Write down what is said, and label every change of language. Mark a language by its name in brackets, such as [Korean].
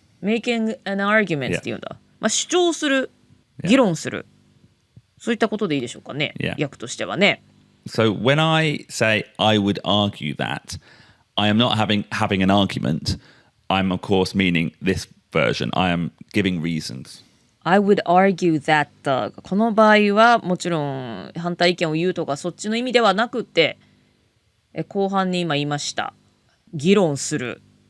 [Japanese] making an argument っていうんだ。主張する、議論する。そういったことでいいでしょうかね。訳としてはね。 [English] So when I say I would argue that, I am not having an argument. I'm of course meaning this version. I am giving reasons. I would argue that [Japanese] この場合はもちろん反対意見を言うとかそっちの意味ではなくて、後半に今言いました議論する